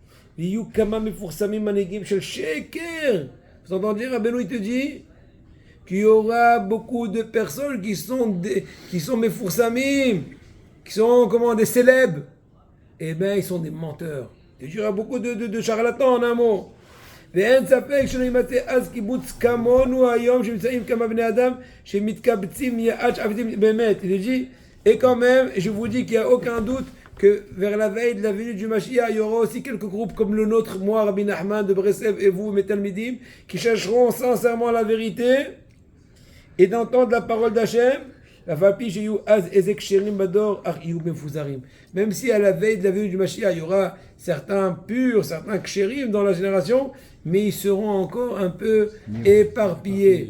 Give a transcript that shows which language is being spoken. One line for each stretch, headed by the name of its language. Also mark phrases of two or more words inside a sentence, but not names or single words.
French: Vous entendez, Rabbeinu, il te dit qu'il y aura beaucoup de personnes qui sont Mefoursamim, qui sont, des célèbres. Eh bien, ils sont des menteurs. Il y aura beaucoup de charlatans, en un mot.
Hebrew: ואין ספק שלא יימצא אז קיבוץ כמונו היום שנמצאים כמה בני אדם שמתקבצים יעד שעבדים באמת.
French: Il dit, et quand même, je vous dis qu'il n'y a aucun doute que vers la veille de la venue du Mashiach, il y aura aussi quelques groupes comme le nôtre, moi, Rabbi Nachman de Breslev et vous, mes Talmidim, qui chercheront sincèrement la vérité et d'entendre la parole d'Hachem. Même si à la veille de la venue du Mashiach, il y aura certains purs, certains kshérim dans la génération, mais ils seront encore un peu éparpillés.